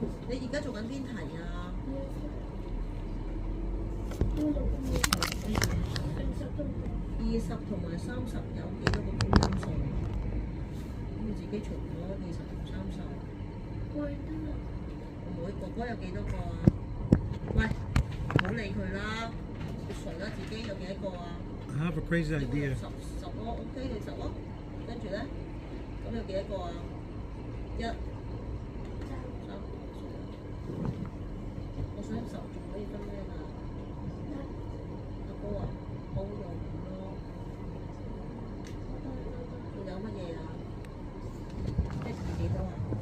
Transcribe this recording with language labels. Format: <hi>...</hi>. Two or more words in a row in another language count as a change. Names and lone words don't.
<yue>你而家做緊邊題啊？20同埋30有幾多個公因數？咁你自己除咗20同30。妹哥哥有幾多個啊？喂，唔好理佢啦，除咗自己有幾多個啊？</yue> <en>I have a crazy idea.</en> <yue>十咯 ，OK 你10咯，跟住咧，咁有幾多個啊？1、3，我想10仲可以分咩啊？阿哥啊，好用咯。仲有乜嘢啊？1、2幾多啊？</yue>